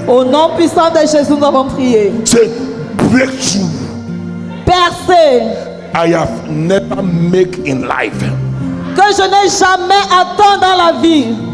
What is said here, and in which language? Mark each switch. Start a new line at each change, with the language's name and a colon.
French: Au nom puissant de Jésus, nous avons prié.
English: Say breakthrough.
French: Percée
English: I have never made in life.
French: que je n'ai jamais atteint dans la vie.